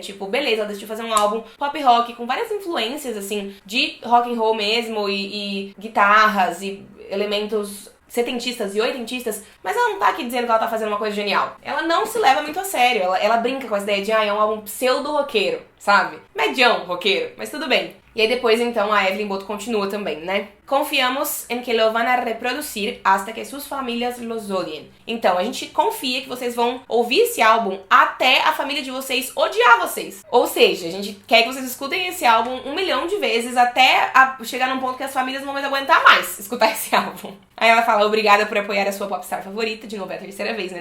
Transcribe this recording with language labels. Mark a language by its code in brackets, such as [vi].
[pt] Tipo, beleza, ela decidiu fazer um álbum pop rock com várias influências, assim, de rock and roll mesmo, e guitarras, e elementos setentistas e oitentistas, mas ela não tá aqui dizendo que ela tá fazendo uma coisa genial. Ela não se leva muito a sério, ela brinca com essa ideia de, é um álbum pseudo-roqueiro, sabe? Medião roqueiro, mas tudo bem. E aí depois, então, a Evelyn Boto continua também, né? [es] Confiamos em que lo van a reproducir hasta que sus familias los odien. [pt] Então, a gente confia que vocês vão ouvir esse álbum até a família de vocês odiar vocês. Ou seja, a gente quer que vocês escutem esse álbum 1 milhão de vezes até chegar num ponto que as famílias não vão mais aguentar mais escutar esse álbum. Aí ela fala, obrigada por apoiar a sua popstar favorita. De novo, é a terceira vez, né?